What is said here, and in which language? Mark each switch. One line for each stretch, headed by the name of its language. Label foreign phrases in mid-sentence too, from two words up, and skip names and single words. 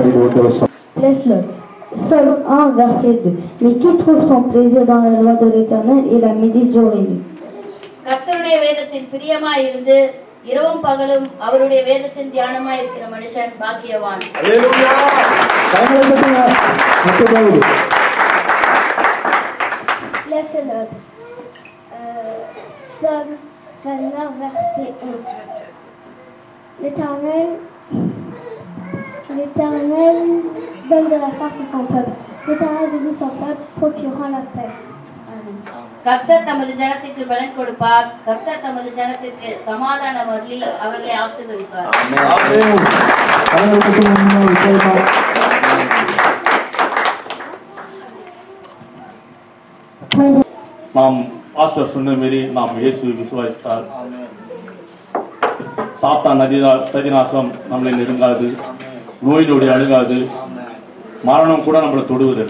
French: Laisse-le. Psaume 1, verset 2. Mais qui trouve son plaisir dans la loi de l'Éternel et la médite jour et nuit.
Tamil: கர்த்தருடைய வேதத்தின் பிரியமாய் இருந்து இரவும் பகலும் அவருடைய வேதத்தின் தியானமாய் இருக்கிற மனுஷன் பாக்கியவான். அல்லேலூயா.
French: Laisse-le. Psaume 29, verset 11. L'Éternel donne de la force à son peuple. L'Éternel bénit son peuple, procurant la paix. Amen.
Tamil: கர்த்தர் தமது ஜனத்திற்கு பலன் கொடுப்பார். கர்த்தர் தமது ஜனத்திற்கு சமாதானம் அருளி அவர்களை ஆசீர்வதிப்பார். நாம் பாஸ்டர் சொன்ன மாரி நாம் இயேசுவை விசுவாசித்தால் சாத்தான் சதிநாசம் நம்மளை நெருங்காது, நோய் நொடி அணுகாது, மரணம் கூட நம்மளை தொடுவதில்லை.